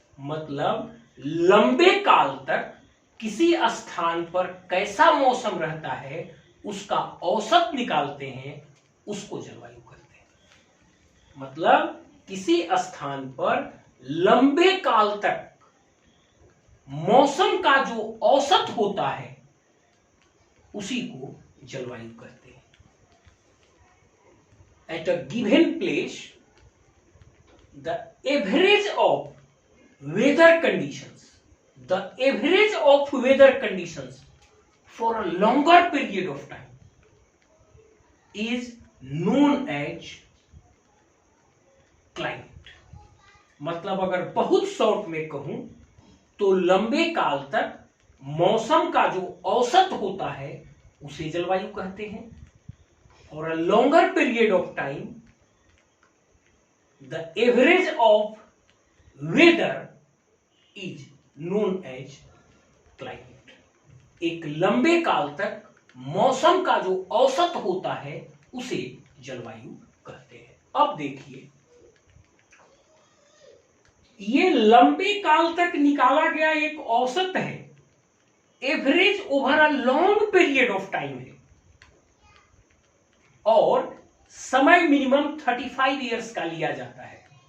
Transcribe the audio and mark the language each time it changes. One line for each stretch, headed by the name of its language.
Hindi: मतलब लंबे काल तक किसी स्थान पर कैसा मौसम रहता है उसका औसत निकालते हैं, उसको जलवायु कहते हैं। मतलब किसी स्थान पर लंबे काल तक मौसम का जो औसत होता है उसी को जलवायु कहते हैं।
English: At a given place the average of weather conditions, the average of weather conditions for a longer period of time is known as climate.
Hindi: मतलब अगर बहुत शॉर्ट में कहूं तो लंबे काल तक मौसम का जो औसत होता है उसे जलवायु कहते हैं।
English: For a longer period of time the average of weather is known as climate.
Hindi: एक लंबे काल तक मौसम का जो औसत होता है उसे जलवायु कहते हैं। अब देखिए, ये लंबे काल तक निकाला गया एक औसत है,
English: average over a long period of time
Hindi: है और समय मिनिमम 35 इयर्स का लिया जाता है।